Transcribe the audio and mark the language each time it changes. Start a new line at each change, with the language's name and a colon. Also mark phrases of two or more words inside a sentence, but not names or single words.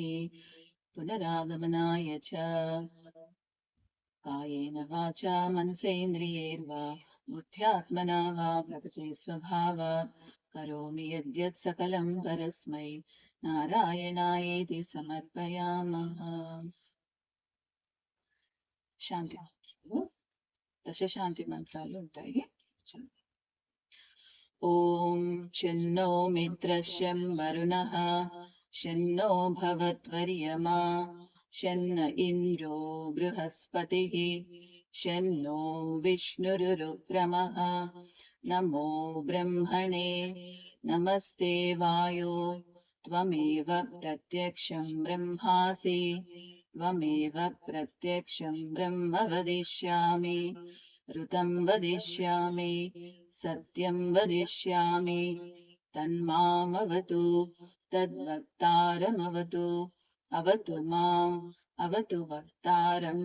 Sanskrit: पुनरागमनाय च कायेन वाचा मनसेन्द्रियैर्वा बुद्ध्यात्मना वा प्रकृतिस्वभावात् करोमि यद्यत् सकलं परस्मै नारायणायेति समर्पयामः।
Telugu: శాంతి మంత్రాలు దశ శాంతి మంత్రాలు ఉంటాయి.
Sanskrit: ఓం శన్నో మిత్రశం వరుణః శన్నో భవత్వర్యమా శన్న ఇంద్రో బృహస్పతిః శన్నో విష్ణురురుక్రమః నమో బ్రహ్మణే నమస్తే వాయో त्वमेव प्रत्यक्षं ब्रह्मासि त्वमेव प्रत्यक्षं ब्रह्म वदिष्यामि ऋतं वदिष्यामि सत्यं वदिष्यामि तन्मामवतु तद्वक्तारमवतु अवतु माम् अवतु वक्तारम्।